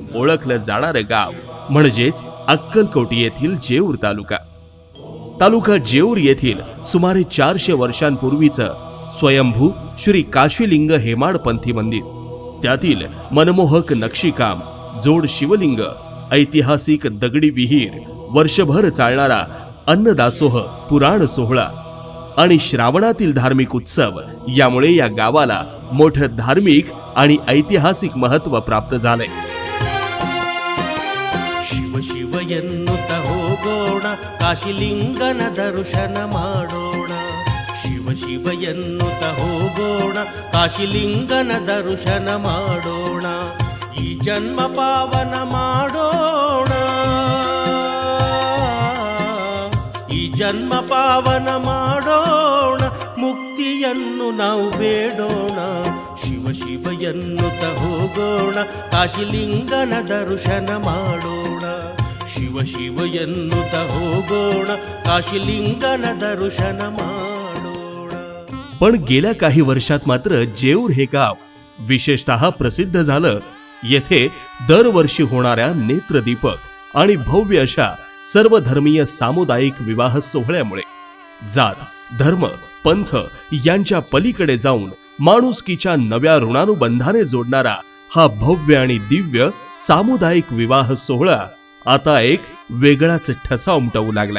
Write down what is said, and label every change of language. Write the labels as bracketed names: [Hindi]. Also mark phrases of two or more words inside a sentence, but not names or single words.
[Marathi] ओळखलं जाणारे गाव म्हणजेच अक्कलकोट येथील जेऊर तालुका जेऊर येथील सुमारे 400 वर्षांपूर्वीचं स्वयंभू श्री काशीलिंग हेमाडपंथी मंदिर, त्यातील मनमोहक नक्षीकाम, जोड शिवलिंग, ऐतिहासिक दगडी विहीर, वर्षभर चालणारा अन्नदासोह, पुराण सोहळा आणि श्रावणातील धार्मिक उत्सव यामुळे या गावाला मोठं धार्मिक आणि ऐतिहासिक महत्त्व प्राप्त झाले। [Kannada] ಶಿವ ಶಿವ ಎನ್ನುತ್ತ ಹೋಗೋಣ ಕಾಶಿಲಿಂಗನ ದರ್ಶನ ಮಾಡೋಣ। ಶಿವ ಶಿವ ಎನ್ನುತ್ತ ಹೋಗೋಣ ಕಾಶಿಲಿಂಗನ ದರ್ಶನ ಮಾಡೋಣ। ಈ ಜನ್ಮ ಪಾವನ ಮಾಡೋಣ, ಈ ಜನ್ಮ ಪಾವನ ಮಾಡೋಣ, ಮುಕ್ತಿಯನ್ನು ನಾವು ಬೇಡೋಣ। ಶಿವ ಶಿವ ಎನ್ನುತ್ತ ಹೋಗೋಣ ಕಾಶಿಲಿಂಗನ ದರ್ಶನ ಮಾಡೋಣ। ಶಿವ ಶಿವ ಎನ್ನುತ್ತ ಹೋಗೋಣ ಕಾಶಿಲಿಂಗನ ದರ್ಶನ ಮಾಡೋಣ। [Marathi] पण गेल्या काही वर्षात मात्र जेऊर हे गाव विशेषतः प्रसिद्ध झालं। येथे दरवर्षी होणाऱ्या नेत्रदीपक आणि भव्य अशा सर्वधर्मीय सामुदायिक विवाह सोहळ्यामुळे जात, धर्म, पंथ यांच्या पलीकडे जाऊन माणुसकीच्या नव्या ऋणानुबंधाने जोडणारा हा भव्य आणि दिव्य सामुदायिक विवाह सोहळा आता एक वेगळाच ठसा उमटवू लागलाय।